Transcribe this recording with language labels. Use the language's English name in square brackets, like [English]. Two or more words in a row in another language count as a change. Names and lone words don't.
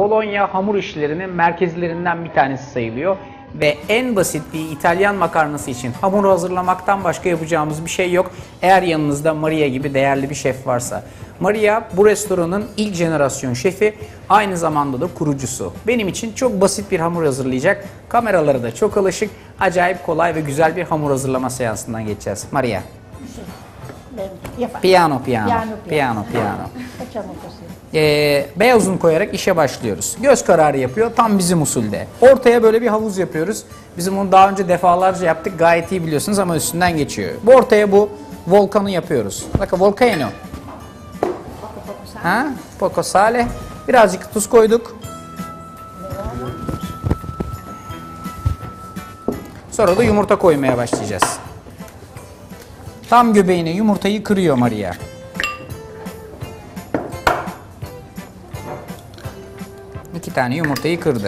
[Turkish] Bologna hamur işlerinin merkezlerinden bir tanesi sayılıyor ve en basit bir İtalyan makarnası için hamuru hazırlamaktan başka yapacağımız bir şey yok. Eğer yanınızda Maria gibi değerli bir şef varsa. Maria bu restoranın ilk jenerasyon şefi, aynı zamanda da kurucusu. Benim için çok basit bir hamur hazırlayacak. Kameraları da çok alışık, acayip kolay ve güzel bir hamur hazırlama seansından geçeceğiz. [Italian] Maria. Piano piano. Facciamo così. [Turkish] Beyaz un koyarak işe başlıyoruz. Göz kararı yapıyor tam bizim usulde. Ortaya böyle bir havuz yapıyoruz. Bizim bunu daha önce defalarca yaptık, gayet iyi biliyorsunuz ama üstünden geçiyor. Bu ortaya bu volkanı yapıyoruz. Bakın volcano. Ha? [Italian] Poco sale. [Turkish] Birazcık tuz koyduk. Sonra da yumurta koymaya başlayacağız. Tam göbeğine yumurtayı kırıyor Maria. İki tane yumurtayı kırdı.